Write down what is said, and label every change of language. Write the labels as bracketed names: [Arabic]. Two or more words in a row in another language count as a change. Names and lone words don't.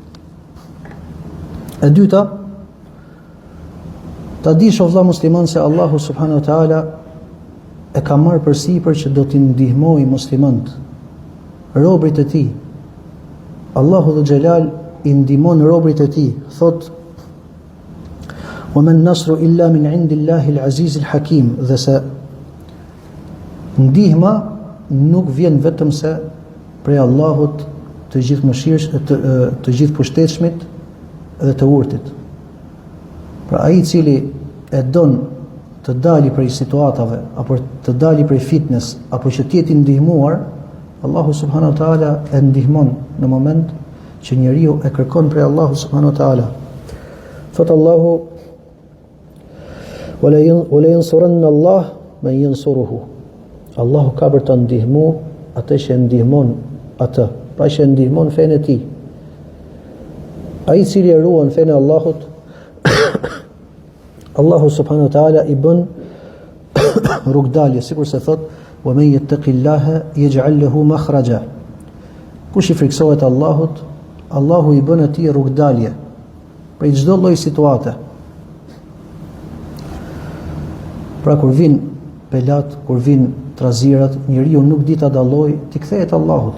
[Albanian] E dyta, ta dish o vëlla musliman se Allahu [Arabic] سبحانه وتعالى [Albanian] e ka marrë përsipër që do t'i ndihmojë muslimanët, robërit e tij. Allahu [Arabic] ذو الجلال [Albanian] i ndihmon robërit e tij, thot: [Arabic] "وما النصر إلا من عند الله العزيز الحكيم", [Albanian] dhe se ndihma nuk vjen vetëm se prej Allahut të gjithë mëshirës, të gjithë pushtetshmit dhe të urtit. Pra ai i cili e don të dali prej situatave, apo të dali prej fitnes, apo që të jetë i ndihmuar, Allahu [Arabic] سبحانه وتعالى [Albanian] e ndihmon në moment që njeriu e kërkon prej Allahu [Arabic] سبحانه وتعالى. [Albanian] Thot Allahu: [Arabic] "ولينصرن الله من ينصره." [Albanian] Allahu ka për të ndihmu atë që ndihmon atë, pra që ndihmon fenë e tij. Ai i cili e ruan fenë e Allahut, Allahu [Arabic] سبحانه وتعالى [Albanian] i bën rrugdalje, sikur se thot: [Arabic] "ومن يتق الله يجعل له مخرجا." [Albanian] Kush i friksohet Allahut, Allahu i bën atij rrugdalje prej çdo lloj situate. Pra kur vin pelat, kur vin trazirat, njeriu nuk di ta dalloj, ti kthehet Allahut.